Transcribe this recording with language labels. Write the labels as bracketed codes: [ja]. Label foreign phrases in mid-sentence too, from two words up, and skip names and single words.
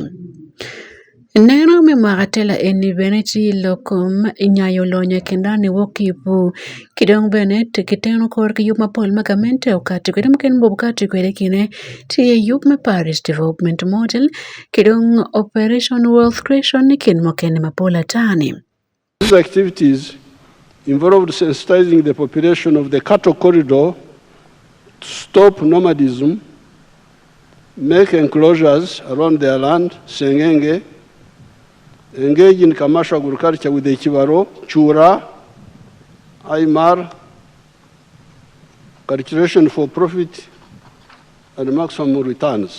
[ach] Neno me magatela eni beneti lokom inyayo lonya kendani wokipu kidong benet kiteno kor ki yup mapol magamente okati kwedem ken bobkati kwede kine tiye yup me Paris Development Model kidong Operation Wealth Creation kin mokene mapola tani. [en] These activities involved sensitizing the population of the cattle corridor to stop nomadism, make enclosures around their land, Sengenge, engage in commercial agriculture with the Chivaro, Chura, IMAR, calculation for profit and maximum returns.